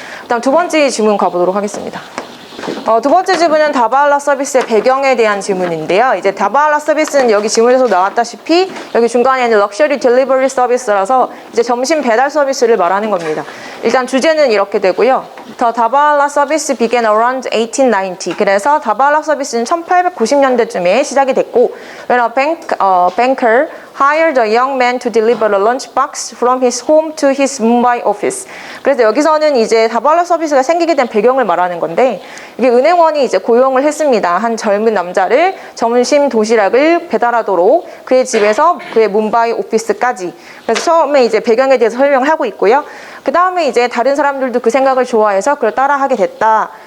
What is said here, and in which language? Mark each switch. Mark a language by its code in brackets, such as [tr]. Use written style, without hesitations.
[ko] 그다음 두 번째 질문 가보도록 하겠습니다. 두 번째 질문은 다발라 서비스의 배경에 대한 질문인데요. 이제 다발라 서비스는 여기 질문에서 나왔다시피 여기 중간에 있는 럭셔리 딜리버리 서비스라서 이제 점심 배달 서비스를 말하는 겁니다. 일단 주제는 이렇게 되고요. [en] The 다발라 서비스 began around 1890. [ko] 그래서 다발라 서비스는 1890년대쯤에 시작이 됐고, [en] when a banker hired a young man to deliver a lunchbox from his home to his Mumbai office. [ko] 그래서 여기서는 이제 다발라 서비스가 생기게 된 배경을 말하는 건데, 이게 은행원이 이제 고용을 했습니다. 한 젊은 남자를 점심 도시락을 배달하도록 그의 집에서 그의 뭄바이 오피스까지. 그래서 처음에 이제 배경에 대해서 설명을 하고 있고요. 그 다음에 이제 다른 사람들도 그 생각을 좋아해서 그걸 따라하게 됐다.